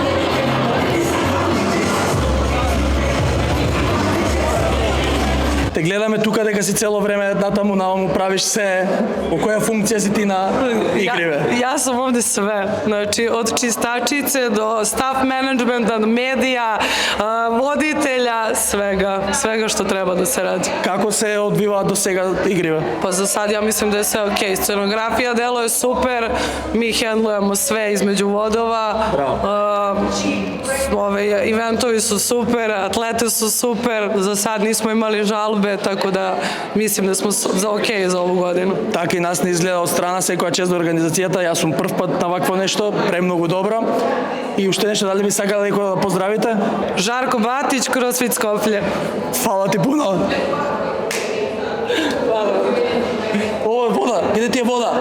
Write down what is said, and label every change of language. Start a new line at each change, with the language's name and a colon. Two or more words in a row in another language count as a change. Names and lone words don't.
Macedonian: Те гледам гледаме тука дека си цело време натаму наваму правиш се. Во која функција си ти на игриве?
Serbian: Ja sam ovde sve, znači od čistačice do
English: staff managementa,
Serbian: medija, voditelja, svega što treba da se radi.
Macedonian: Како се одвива до сега игриве?
Serbian: Pa za sad ja mislim da je sve okej. Scenografija deluje super, mi hendlujemo sve između vodova, eventovi su super, atlete su super, za sad nismo imali žalbe, tako da mislim da smo okej za ovu godinu.
Macedonian: Така и нас не изгледа од страна секоја чест до организацијата. Јас сум прв пат на вакво нешто, премногу добро. И уште нешто, дали би сакале некој да поздравите?
Serbian: Žarko Batić, CrossFit Skoplje.
Macedonian: Фала ти пуно. Ово е вода, где ти е вода?